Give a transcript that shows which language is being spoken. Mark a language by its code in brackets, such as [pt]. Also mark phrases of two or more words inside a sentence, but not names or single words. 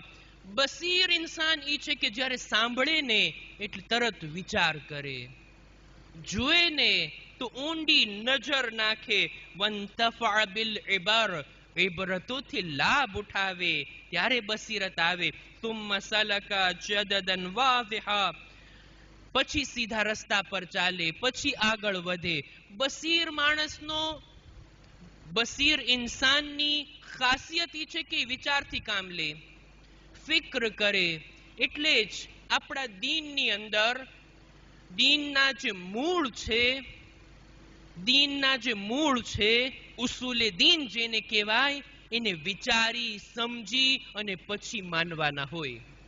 [gu] બસીર ઇન્સાન ઈ છે કે જ્યારે સાંભળે ને એટલે તરત વિચાર કરે, જુએ ને તો ઊંડી નજર નાખે. [ar] وانتفع بالعبر, [gu] ઇબરતોથી લાભ ઉઠાવે, ત્યારે બસીરત આવે. [ar] ثم سلك جددا واضحا, [gu] પછી સીધા રસ્તા પર ચાલે, પછી આગળ વધે. બસીર માણસનો, બસીર ઇન્સાનની ખાસિયત ઈ છે કે વિચારથી કામ લે, ફિક્ર કરે. એટલે જ આપણા દીનની અંદર દીનના જે મૂળ છે, દીનના જે મૂળ છે, ઉસૂલે દીન જેને કહેવાય, એને વિચારી સમજી અને પછી માનવાના હોય.